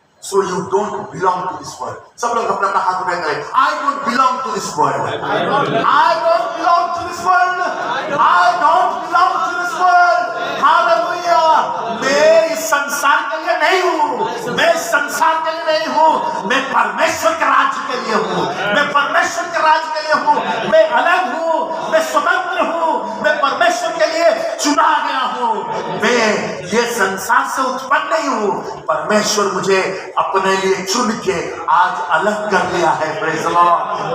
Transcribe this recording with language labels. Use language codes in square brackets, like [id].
[en] So you don't belong to this world. [hi] सब लोग अपना अपना हाथ उठाए करें, [en] I don't belong to this world. I don't belong to this world. I don't belong to this world. Hallelujah. [hi] मैं इस संसार के लिए नहीं हूँ, मैं इस संसार के लिए नहीं हूँ, मैं परमेश्वर के राज्य के लिए हूँ, मैं परमेश्वर के राज्य के लिए हूँ, मैं अलग हूँ, मैं स्वतंत्र हूँ, मैं परमेश्वर के लिए चुना गया हूँ। मैं ये संसार से उत्पन्न नहीं हूँ, परमेश्वर मुझे अपने लिए चुन के आज अलग कर लिया है। [en] Praise the lord.